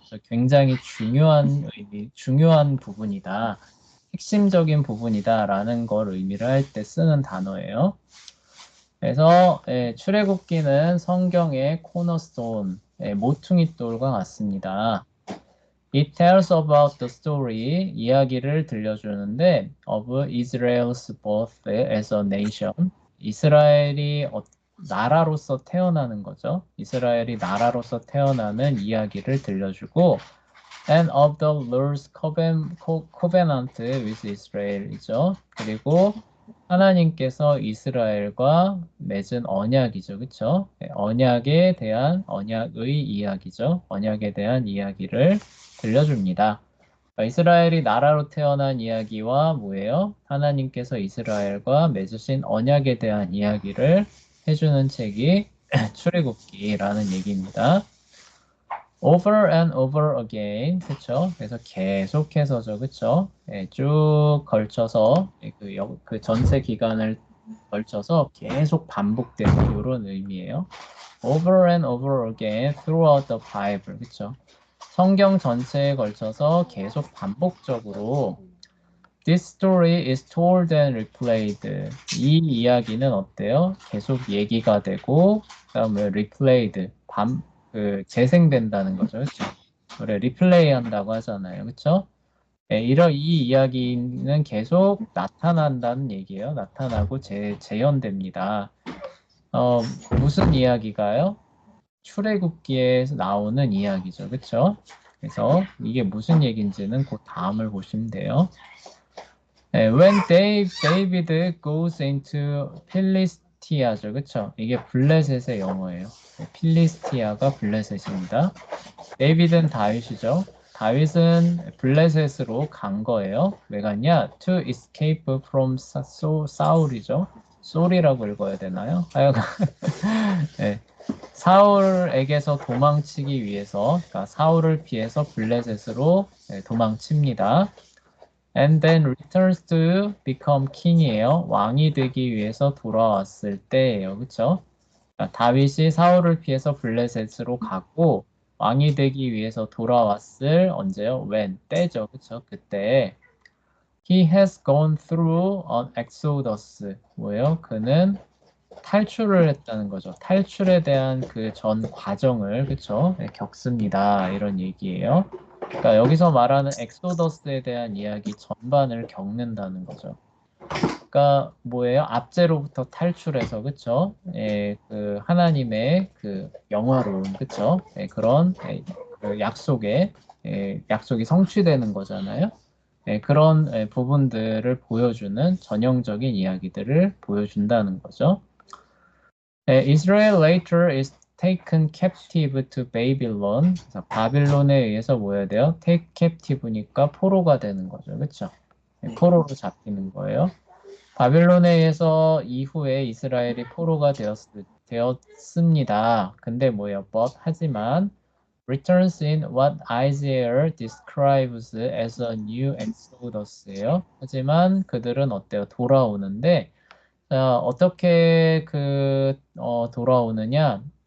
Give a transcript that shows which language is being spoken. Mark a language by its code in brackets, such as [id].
[ko] 그래서 굉장히 중요한 부분이다. 핵심적인 부분이다라는 걸 의미를 할 때 쓰는 단어예요. 그래서 출애굽기는 성경의 코너스톤, 모퉁이돌과 같습니다. [en] It tells about the story, [ko] 이야기를 들려주는데 [en] of Israel's birth as a nation. [ko] 이스라엘이 나라로서 태어나는 거죠. 이스라엘이 나라로서 태어나는 이야기를 들려주고 [en] and of the Lord's covenant with Israel이죠. [ko] 그리고 하나님께서 이스라엘과 맺은 언약이죠. 그쵸? 언약에 대한 언약의 이야기죠. 언약에 대한 이야기를 들려줍니다. 이스라엘이 나라로 태어난 이야기와 뭐예요? 하나님께서 이스라엘과 맺으신 언약에 대한 이야기를 해주는 책이 출애굽기라는 얘기입니다. [en] Over and over again, 그쵸? [ko] 그래서 계속해서죠, 그쵸? 쭉 걸쳐서 그 전체 기간을 걸쳐서 계속 반복되는 이런 의미예요. [en] Over and over again throughout the Bible, 그쵸? [ko] 성경 전체에 걸쳐서 계속 반복적으로 [en] This story is told and replayed. [ko] 이 이야기는 어때요? 계속 얘기가 되고 그다음에 [en] replayed, [ko] 재생된다는 거죠. 그렇죠? 그래, 리플레이 한다고 하잖아요. 그렇죠? 이 이야기는 계속 나타난다는 얘기예요. 나타나고 재현됩니다. 무슨 이야기가요? 출애굽기에서 나오는 이야기죠. 그렇죠? 그래서 이게 무슨 얘기인지는 그 다음을 보시면 돼요. [en] When David goes into 필리스티아죠. [ko] 그쵸? 이게 블레셋의 영어예요. 필리스티아가 블레셋입니다. 데이비드는 다윗이죠. 다윗은 블레셋으로 간 거예요. 왜 갔냐? [en] To escape from 사울이죠. [ko] 소리라고 읽어야 되나요? 하여간 네. 사울에게서 도망치기 위해서, 그러니까 사울을 피해서 블레셋으로 도망칩니다. [en] And then returns to become king이에요. [ko] 왕이 되기 위해서 돌아왔을 때예요. 그쵸? 그러니까 다윗이 사울을 피해서 블레셋으로 갔고 왕이 되기 위해서 돌아왔을 언제요? [en] when [ko] 때죠. 그쵸? 그때 [en] He has gone through an exodus. [ko] 뭐예요? 그는 탈출을 했다는 거죠. 탈출에 대한 그 전 과정을 그쵸? 겪습니다. 이런 얘기예요. 그러니까 여기서 말하는 엑소더스에 대한 이야기 전반을 겪는다는 거죠. 그러니까 뭐예요? 압제로부터 탈출해서 그쵸? 그 하나님의 그 영화로운 그쵸? 그런 그 약속에 약속이 성취되는 거잖아요. 그런 부분들을 보여주는 전형적인 이야기들을 보여준다는 거죠. [en] Israel later is taken captive to Babylon. [ko] 그래서 바빌론에 의해서 뭐 해야 돼요? [en] Take captive [ko] 니까 포로가 되는 거죠. 그렇죠? 포로로 잡히는 거예요. 바빌론에 의해서 이후에 이스라엘이 포로가 되었습니다. 근데 뭐예요? [en] But [ko] 하지만 [en] returns in what Isaiah describes as a new exodus예요. [ko] 하지만 그들은 어때요? 돌아오는데 어떻게 돌아오느냐?